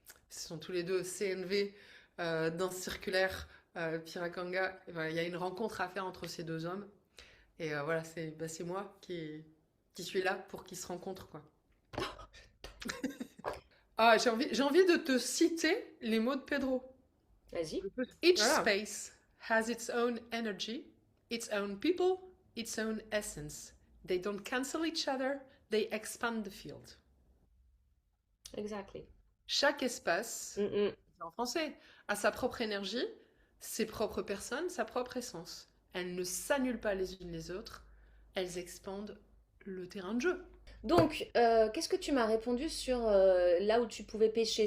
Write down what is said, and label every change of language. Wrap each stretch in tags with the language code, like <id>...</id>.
<fr>Ce sont tous les deux CNV, danse circulaire, Piracanga. Et voilà, il y a une rencontre à faire entre ces deux hommes. Et voilà, c'est moi qui suis là pour qu'ils se rencontrent, quoi. Ah, j'ai envie de te citer les mots de Pedro. Vas-y.</fr> <en>Each</en> <fr>Voilà.</fr> <en>space has its own energy, its own people, its own essence. They don't cancel each other, they expand the field. Exactly.</en> <fr>Chaque espace, Mm-mm. en français, a sa propre énergie, ses propres personnes, sa propre essence. Elles ne s'annulent pas les unes les autres, elles expandent le terrain de jeu. Donc, qu'est-ce que tu m'as répondu sur là où tu pouvais pêcher?</fr>